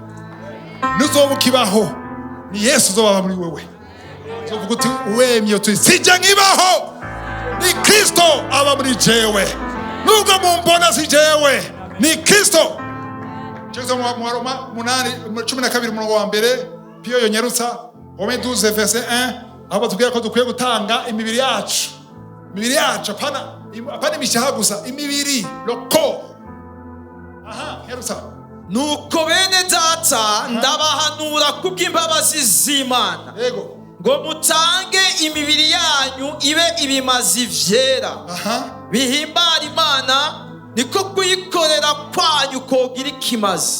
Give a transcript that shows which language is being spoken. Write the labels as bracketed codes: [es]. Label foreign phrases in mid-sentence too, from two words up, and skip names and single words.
[rn] Nuzoba ukibaho, ni Yesu uzobaba muri wowe. Uzovuga uti wemye uti sijya nkibaho, ni Kristo aba muri jewe. Nubwo mumbona si jewe, ni Kristo. Cyangwa mu Roma 8:12 umurongo wa mbere, Pio yonyerutsa Rome 12 verset 1, aho batubwira ko dukwiye gutanga imibiri yacu. Imibiri yacu apana imishaha gusa, imibiri loko. Aha, yerutsa. Nuko bene data ndabahanura kubw'imbabazi z'Imana, yego, ngo mutange imibiri yanyu ibe ibimazi vyera, bihimbara Imana, niko kuyikorera kwanyu kogira ikimazi.